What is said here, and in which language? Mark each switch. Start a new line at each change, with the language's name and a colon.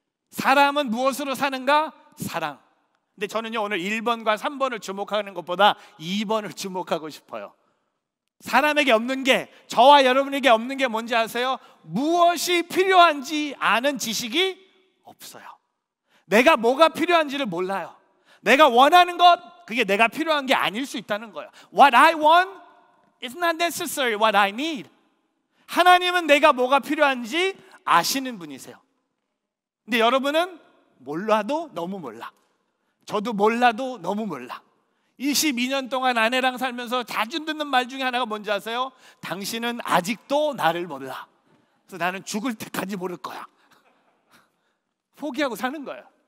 Korean: 사람은 무엇으로 사는가? 사랑. 근데 저는요, 오늘 1번과 3번을 주목하는 것보다 2번을 주목하고 싶어요. 사람에게 없는 게, 저와 여러분에게 없는 게 뭔지 아세요? 무엇이 필요한지 아는 지식이 없어요. 내가 뭐가 필요한지를 몰라요. 내가 원하는 것, 그게 내가 필요한 게 아닐 수 있다는 거예요.
English: What I want is not necessarily what I need.
Korean: 하나님은 내가 뭐가 필요한지 아시는 분이세요. 근데 여러분은 몰라도 너무 몰라. 저도 몰라도 너무 몰라. 22년 동안 아내랑 살면서 자주 듣는 말 중에 하나가 뭔지 아세요? 당신은 아직도 나를 몰라. 그래서 나는 죽을 때까지 모를 거야. 포기하고 사는 거예요.